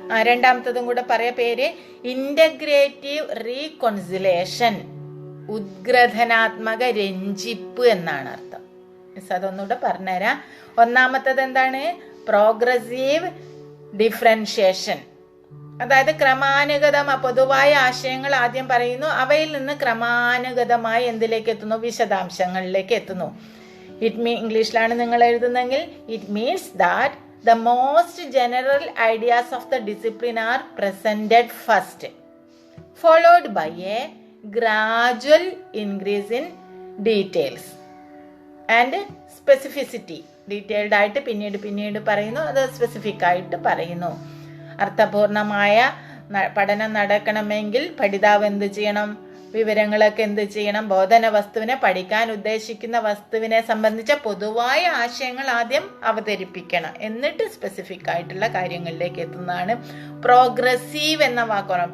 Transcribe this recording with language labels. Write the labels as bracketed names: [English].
[Malayalam] രണ്ടാമത്തതും കൂടെ പറയാ പേര്. ഇന്റഗ്രേറ്റീവ് റീകൺസിലേഷൻ, ഉദ്ഗ്രഥനാത്മക രഞ്ജിപ്പ് എന്നാണ് അർത്ഥം. മിസ് അതൊന്നുകൂടെ പറഞ്ഞുതരാം. ഒന്നാമത്തത് എന്താണ്? പ്രോഗ്രസീവ് ഡിഫറൻഷിയേഷൻ, അതായത് ക്രമാനുഗതമായ പൊതുവായ ആശയങ്ങൾ ആദ്യം പറയുന്നു, അവയിൽ നിന്ന് ക്രമാനുഗതമായി എന്തിലേക്ക് എത്തുന്നു? വിശദാംശങ്ങളിലേക്ക് എത്തുന്നു. ഇംഗ്ലീഷിലാണ് നിങ്ങൾ എഴുതുന്നെങ്കിൽ [English] It means that the most general ideas of the discipline are presented first, followed by a gradual increase in details and specificity. [Malayalam] Detailed ആയിട്ട് പിന്നീട് പറയുന്നു, അത് സ്പെസിഫിക് ആയിട്ട് പറയുന്നു. അർത്ഥപൂർണമായ പഠനം നടക്കണമെങ്കിൽ പഠിതാവ് എന്ത് ചെയ്യണം? വിവരങ്ങളൊക്കെ എന്ത് ചെയ്യണം? ബോധന വസ്തുവിനെ, പഠിക്കാൻ ഉദ്ദേശിക്കുന്ന വസ്തുവിനെ സംബന്ധിച്ച പൊതുവായ ആശയങ്ങൾ ആദ്യം അവതരിപ്പിക്കണം, എന്നിട്ട് സ്പെസിഫിക് ആയിട്ടുള്ള കാര്യങ്ങളിലേക്ക് എത്തുന്നതാണ് പ്രോഗ്രസീവ് എന്ന വാക്കാണ്.